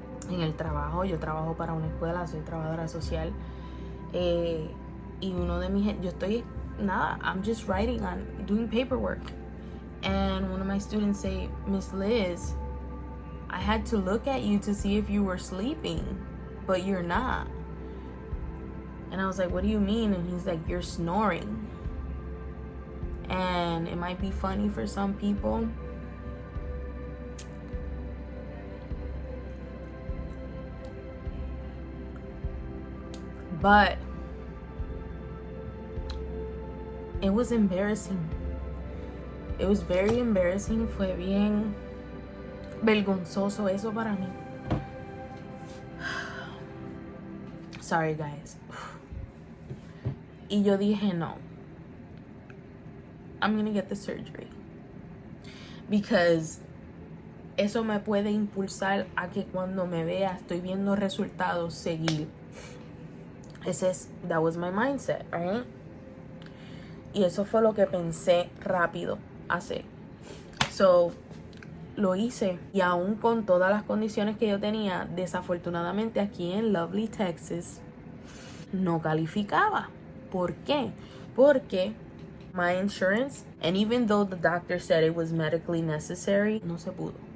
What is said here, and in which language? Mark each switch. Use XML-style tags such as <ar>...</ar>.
<en>en el trabajo, yo trabajo para una escuela, soy trabajadora social, y uno de mis, I'm just writing doing paperwork, and one of my students say, Miss Liz, I had to look at you to see if you were sleeping, but you're not. And I was like, what do you mean? And he's like, you're snoring. And it might be funny for some people, but it was embarrassing. It was very embarrassing.</en> <es>Fue bien vergonzoso eso para mí. Sorry, guys. Y yo dije, no, I'm gonna get the surgery, because eso me puede impulsar a que cuando me vea estoy viendo resultados, seguir.</es> <en>That was my mindset, right?</en> <es>Y eso fue lo que pensé rápido hacer. So, lo hice. Y aún con todas las condiciones que yo tenía, desafortunadamente aquí en Lovely, Texas, no calificaba. ¿Por qué?</es> <en>Porque my insurance, and even though the doctor said it was medically necessary, no se pudo.</en>